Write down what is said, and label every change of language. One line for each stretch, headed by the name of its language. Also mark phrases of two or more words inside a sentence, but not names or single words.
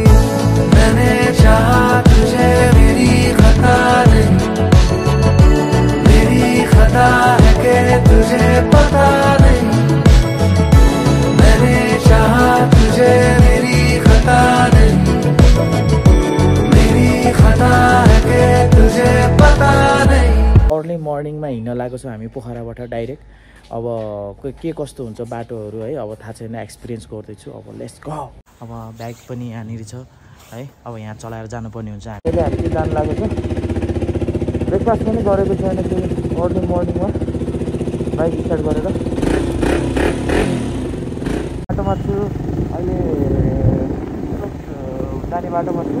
Hindi: मैंने चाहा तुझे मेरी खता नहीं, मेरी खता है कि तुझे पता नहीं। मैंने चाहा तुझे मेरी खता नहीं, मेरी खता है कि तुझे पता नहीं।
Nepali: अर्ली मर्निङमा हिँड्न लागेको छौँ हामी पोखराबाट डाइरेक्ट। अब के कस्तो हुन्छ बाटोहरू है, अब थाहा छैन, एक्सपिरियन्स गर्दैछु।
English: अब let's go.
Nepali: अब ब्याग पनि यहाँनिर छ है, अब यहाँ चलाएर जानुपर्ने हुन्छ। अहिले हामी चाहिँ जानु लागेको छ। ब्रेकफास्ट पनि गरेको छैन फेरि अर्ली मर्निङमा
English: bike start
Nepali: गरेर बाटोमा छु अहिले, जाने बाटोमा छु।